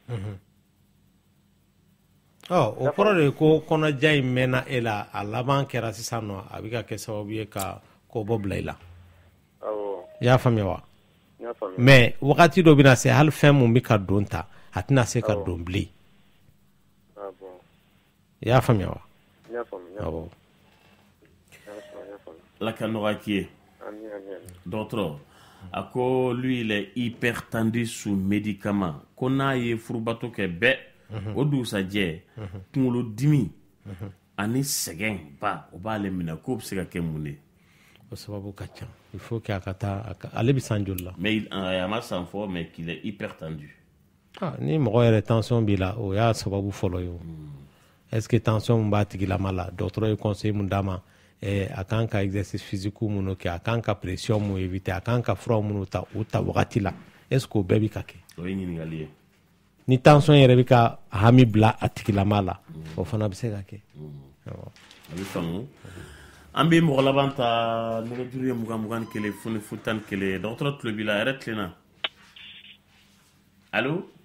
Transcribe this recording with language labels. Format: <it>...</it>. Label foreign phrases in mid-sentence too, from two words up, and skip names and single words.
<bm>o kɔrɔ de ye ko kɔnɔja in mɛnna e la a laban kɛra sisan nɔ a bɛ ka kɛ sababu ye ka kɔbɔ bila i la i y'a faamuya wa mais wagati dɔ bɛna se hali fɛn mun bɛ ka don ta a tɛna se ka don bilen i y'a faamuya wa awɔ ala ka nɔgɔya k'i ye dɔgɔtɔrɔ a ko</bm> <fr>lui il est hyper tendu sous médicament</fr> <bm>ko n'a ye furubato kɛ bɛɛ o dugusajɛ kunkolo dimi ani sɛgɛn ba o b'ale minɛ k'o bɛ se ka kɛ mun de o sababu ka ca</bm> <fr>il faut que</fr> <bm>a ka taa ale bɛ san joli la</bm> <fr>mais</fr> <bm>a ma san fɔ</bm> <fr>mais qu'il est hyper tendu</fr> <bm>ni mɔgɔ yɛrɛ tension b'i la o y'a sababu fɔlɔ ye o</bm> <fr>est-ce que</fr> <bm>tension mun b'a tigilama la dɔgɔtɔrɔ ye conseil mun d'a ma a kan ka</bm> <fr>exercice physique</fr> <bm>minnu kɛ a kan ka pression mun éviter a kan ka fura minnu ta o ta wagati la</bm> <fr>est-ce que</fr> <bm>o bɛɛ bɛ ka kɛ o ye ɲininkali ye ni tension yɛrɛ bɛ ka hami bila a tigilama la o fana bɛ se ka kɛ a bɛ faamu an bɛ mɔgɔ laban ta nɛgɛjuru ye 20 kelen fo ni 11 dɔgɔtɔrɔ tulo b'i la yɛrɛ tilenna allo</bm>